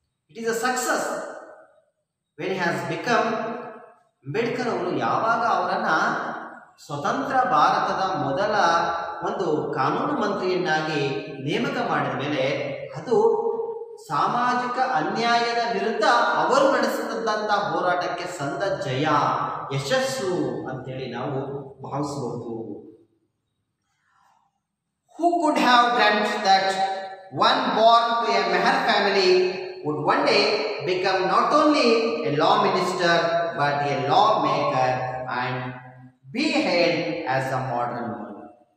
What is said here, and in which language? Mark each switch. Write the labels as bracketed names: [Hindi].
[English] It is a success when he has become. [Kannada] Ambedkar ಅವರು ಯಾವಾಗ ಅವರನ್ನ ಸ್ವತಂತ್ರ ಭಾರತದ ಮೊದಲ ಒಂದು ಕಾನೂನು ಮಂತ್ರಿಯನ್ನಾಗಿ ನೇಮಕ ಮಾಡಿದ ಮೇಲೆ ಅದು ಸಾಮಾಜಿಕ ಅನ್ಯಾಯದ ವಿರುದ್ಧ ಅವರು ನಡೆಸಿದಂತಹ ಹೋರಾಟಕ್ಕೆ ಸಂದ ಜಯ, ಯಶಸ್ಸು ಅಂತೇಳಿ ನಾವು ಭಾವಿಸಬಹುದು. [English] Who could have dreamt that one born to a Meher family would one day become not only a law minister but a lawmaker and be hailed as a modern one?